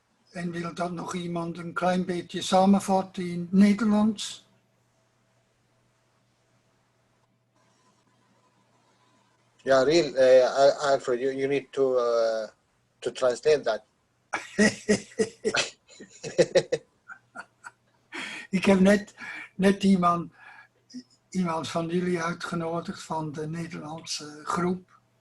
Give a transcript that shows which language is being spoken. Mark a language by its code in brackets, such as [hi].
[nl] En wil dat nog iemand een klein beetje samenvatten in het Nederlands? [en] Yeah, real, Alfred, you need to translate that. [nl] Ik heb net iemand van jullie uitgenodigd van de Nederlandse groep.